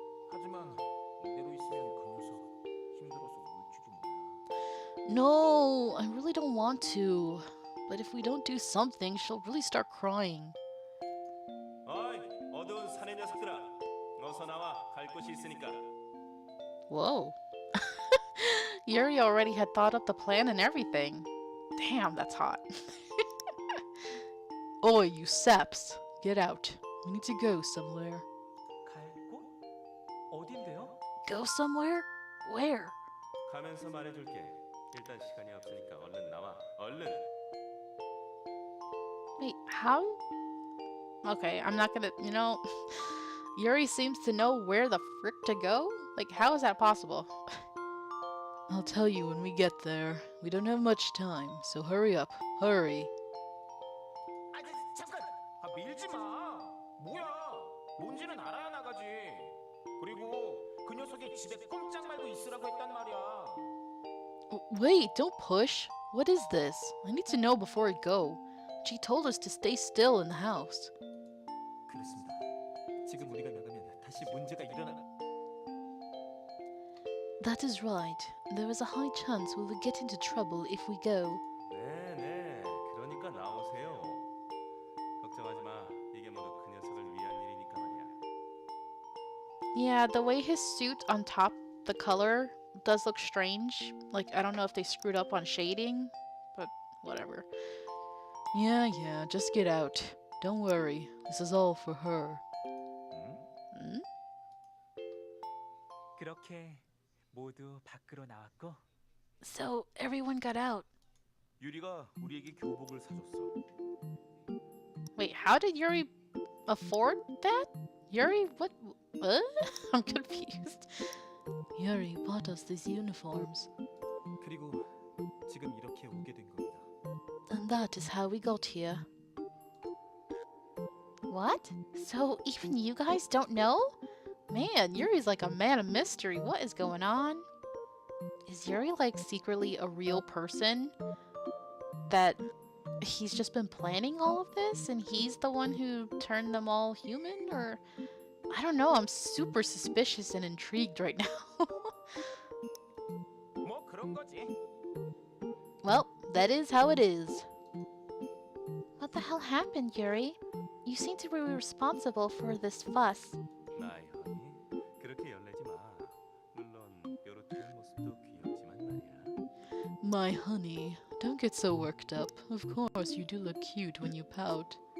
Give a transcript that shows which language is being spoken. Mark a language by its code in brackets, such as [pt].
[ko] 하지만 이대로 있으면 그 녀석 힘들어서 울지도 몰라. [en] No, I really don't want to. But if we don't do something, she'll really start crying. [ko] 어이, 어두운 사내 녀석들아. 어서 나와. 갈 곳이 있으니까. [en] Whoa. Yuri already had thought up the plan and everything. Damn, that's hot. Oi, you saps. Get out. We need to go somewhere. [ko] 갈 곳? 어딘데요? [en] Go somewhere? Where? [ko] 가면서 말해줄게. 일단 시간이 없으니까 얼른 나와. 얼른. [en] Wait, how? Okay, I'm not gonna, Yuri seems to know where the frick to go? Like, how is that possible? I'll tell you when we get there. We don't have much time, so hurry up. Hurry. [ko] 잠깐. 밀지 마. 뭐야? 뭔지는 알아야 나가지. 그리고 그 녀석이 집에 꼼짝 말고 있으라고 했단 말이야. [en] Wait, don't push. What is this? I need to know before I go. She told us to stay still in the house. [ko] 그렇습니다. 지금 우리가 나가면 다시 문제가 일어나. [en] That is right. There is a high chance we will get into trouble if we go. [ko] 네. 그러니까 나오세요. 걱정하지 마. 이게 모두 그 녀석을 위한 일이니까 말이야. [en] Yeah, the way his suit on top, the color, does look strange. Like, I don't know if they screwed up on shading, but whatever. Yeah, just get out. Don't worry. This is all for her. Hmm? [ko] 그렇게 모두 밖으로 나왔고 [en] So, everyone got out. [ko] 유리가 우리에게 교복을 사줬어. [en] Wait, how did Yuri afford that? Yuri, what? I'm confused. Yuri bought us these uniforms. [ko] 그리고 지금 이렇게 오게 된 겁니다. [en] And that is how we got here. What? So even you guys don't know? Man, Yuri's like a man of mystery. What is going on? Is Yuri like secretly a real person that he's just been planning all of this and he's the one who turned them all human? Or I don't know, I'm super suspicious and intrigued right now. [ko] 뭐 그런 거지. [en] Well, that is how it is. What the hell happened, Yuri? You seem to be responsible for this fuss. [ko] 나이 허니, 그렇게 열내지 마. 물론 뾰루통의 모습도 귀엽지만 말이야. [en] My honey, don't get so worked up. Of course, you do look cute when you pout.